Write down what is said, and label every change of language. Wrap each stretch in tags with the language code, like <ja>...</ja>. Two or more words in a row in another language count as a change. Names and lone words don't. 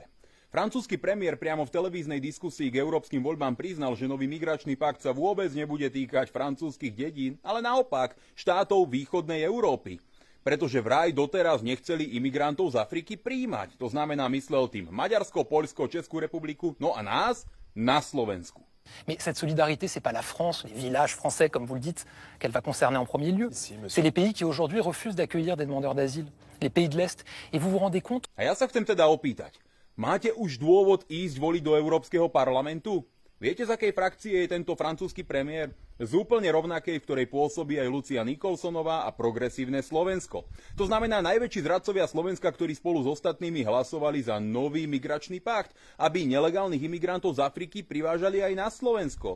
<sk>Francúzsky premiér priamo v televíznej diskusii k európskym voľbám priznal, že nový migračný pakt sa vôbec nebude týkať francúzskych dedín, ale naopak štátov východnej Európy. Pretože vraj doteraz nechceli imigrantov z Afriky prijímať. To znamená, myslel tým Maďarsko, Poľsko, Českú republiku, no a nás na Slovensku.</sk> <fr>Mais cette solidarité, ce n'est pas la France, les villages français, comme vous le dites, qu'elle va concerner en premier lieu. C'est les pays qui aujourd'hui refusent d'accueillir des demandeurs d'asile, les pays de l'Est. Et vous vous rendez compte?</fr> <sk>A ja sa chcem teda opýtať, máte už dôvod ísť voliť do Európskeho parlamentu? Viete, z akej frakcie je tento francúzsky premiér? Z úplne rovnakej, v ktorej pôsobí aj Lucia Nikolsonová a Progresívne Slovensko. To znamená najväčší zradcovia Slovenska, ktorí spolu s ostatnými hlasovali za nový migračný pakt, aby nelegálnych imigrantov z Afriky privážali aj na Slovensko.</sk>